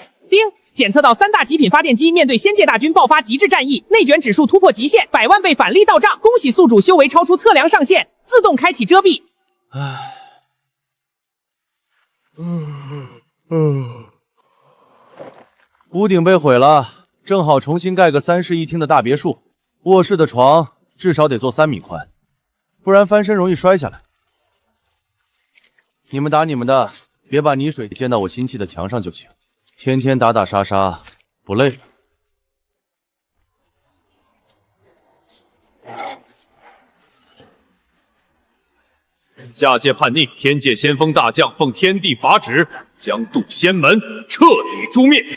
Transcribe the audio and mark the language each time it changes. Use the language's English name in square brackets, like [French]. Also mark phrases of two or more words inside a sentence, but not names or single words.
[Chinese] 丁，檢測到3大極品發電機面對仙界大軍爆發極致戰役，內卷指數突破極限，100萬倍返利到賬。恭喜宿主修為超出測量上限，自動開啟遮蔽。屋頂被毀了，正好重新蓋個3室1廳的大別墅。臥室的床至少得做3米寬，不然翻身容易摔下來。你們打你們的，別把泥水溅到我新砌的牆上就行。天天打打殺殺，不累了。下界叛逆，天界先锋大将奉天地法旨，将渡仙门徹底誅滅。